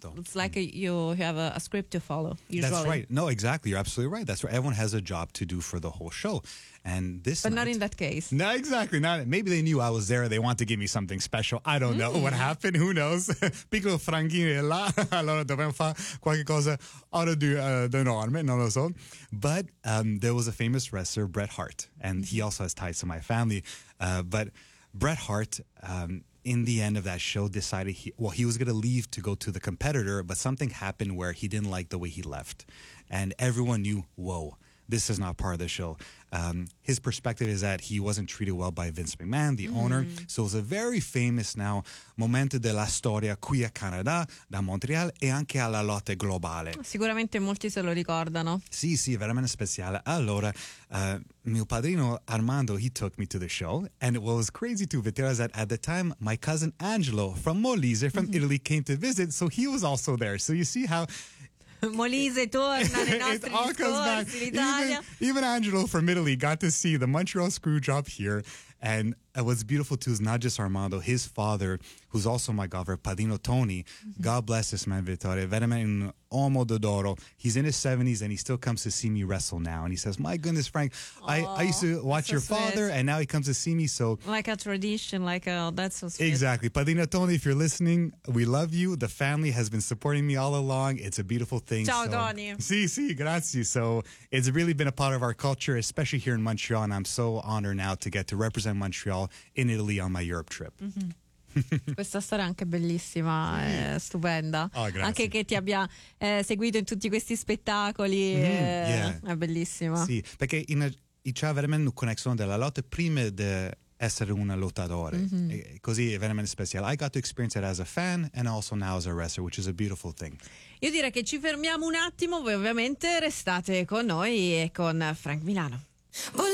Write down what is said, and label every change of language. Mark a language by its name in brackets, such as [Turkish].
[English] mean it's like you have a script to follow. Usually. That's right. No, exactly. You're absolutely right. That's right. Everyone has a job to do for the whole show, and this. But night, not in that case. No, exactly. Not. Maybe they knew I was there. They want to give me something special. I don't know what happened. Who knows? [Italian] Piccolo franchino là. Allora dobbiamo fare qualche cosa [English] out of the norm. But there was a famous wrestler, Bret Hart, and he also has ties to my family. But Bret Hart, in the end of that show, decided he was going to leave to go to the competitor, but something happened where he didn't like the way he left. And everyone knew, whoa, this is not part of the show. His perspective is that he wasn't treated well by Vince McMahon, the owner. So it was a very famous now [Italian] momento della storia qui a Canada, da Montreal e anche alla lotta globale. Sicuramente molti se lo ricordano. Sì, sì, veramente speciale. Allora, mio padrino Armando, [English] he took me to the show. And what was crazy too, Vitera, is that at the time, my cousin Angelo from Molise, from Italy, came to visit. So he was also there. So you see how... [Italian] Molise torna nei nostri discorsi, in Italia. [English] Even Angelo from Italy got to see the Montreal Screwjob here. And what's beautiful too is not just Armando, his father, who's also my governor, Padino Tony. God bless this man, Vittorio. [Italian] Veramente un uomo d'oro. [English] He's in his 70s and he still comes to see me wrestle now. And he says, my goodness, Frank, I used to watch your father and now he comes to see me. So like a tradition, that's so sweet. Exactly. Padino Tony, if you're listening, we love you. The family has been supporting me all along. It's a beautiful thing. [Italian] Ciao, Tony. Sì, sì, grazie. [English] So it's really been a part of our culture, especially here in Montreal. And I'm so honored now to get to represent Montreal in Italy on my Europe trip. [Italian] Questa storia anche bellissima, sì. Stupenda. Oh, grazie. Anche che ti abbia seguito in tutti questi spettacoli. [English] Yeah. [Italian] È bellissima. Sì, perché c'è veramente una connessione della lotta prima di essere una lottatore. E così è veramente speciale. [English] I got to experience it as a fan and also now as a wrestler, which is a beautiful thing. [Italian] Io direi che ci fermiamo un attimo. Voi ovviamente restate con noi e con Frank Milano.